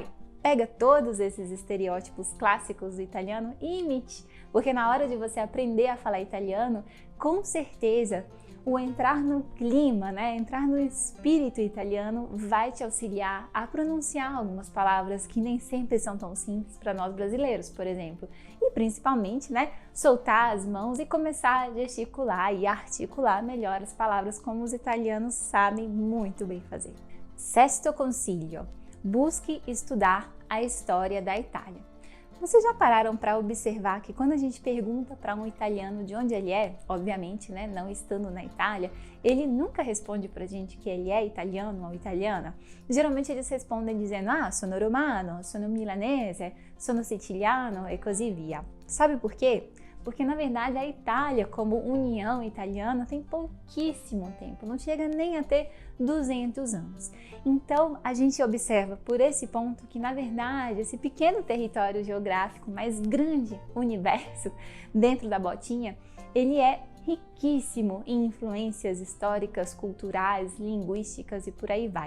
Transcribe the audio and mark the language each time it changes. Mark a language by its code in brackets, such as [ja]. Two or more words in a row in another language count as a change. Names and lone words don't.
[pt] Pega todos esses estereótipos clássicos do italiano e imite, porque na hora de você aprender a falar italiano, com certeza o entrar no clima, né, entrar no espírito italiano vai te auxiliar a pronunciar algumas palavras que nem sempre são tão simples para nós brasileiros, por exemplo. E principalmente, né, soltar as mãos e começar a gesticular e articular melhor as palavras como os italianos sabem muito bem fazer. [it] Sesto consiglio. [pt] Busque estudar a história da Itália. Vocês já pararam para observar que quando a gente pergunta para um italiano de onde ele é, obviamente, né, não estando na Itália, ele nunca responde para a gente que ele é italiano ou italiana? Geralmente eles respondem dizendo, [it] sono romano, sono milanese, sono siciliano e così via. [pt] Sabe por quê? Porque na verdade a Itália, como União Italiana, tem pouquíssimo tempo, não chega nem a ter 200 anos. Então a gente observa por esse ponto que na verdade esse pequeno território geográfico, mais grande universo dentro da botinha, ele é riquíssimo em influências históricas, culturais, linguísticas e por aí vai.